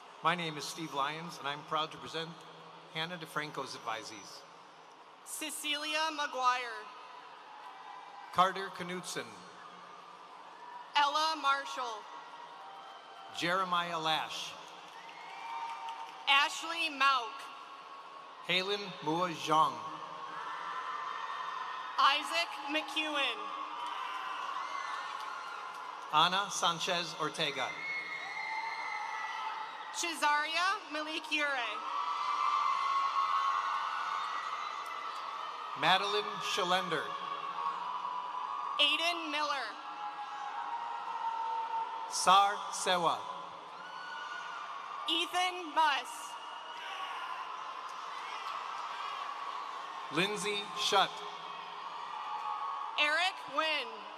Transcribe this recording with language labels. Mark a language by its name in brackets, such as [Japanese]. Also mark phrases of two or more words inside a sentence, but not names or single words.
[English] My name is Steve Lyons, and I'm proud to present Hannah DeFranco's advisees. Cecilia McGuire, Carter Knutson, Ella Marshall, Jeremiah Lash, Ashley Mauk, Halen Mua Zhang, Isaac McEwen, Ana Sanchez Ortega, Cesaria Malikure, Madeline Schilender, Aiden Miller, Sar Sewa, Ethan Buss, Lindsay Shutt, Eric Wynn,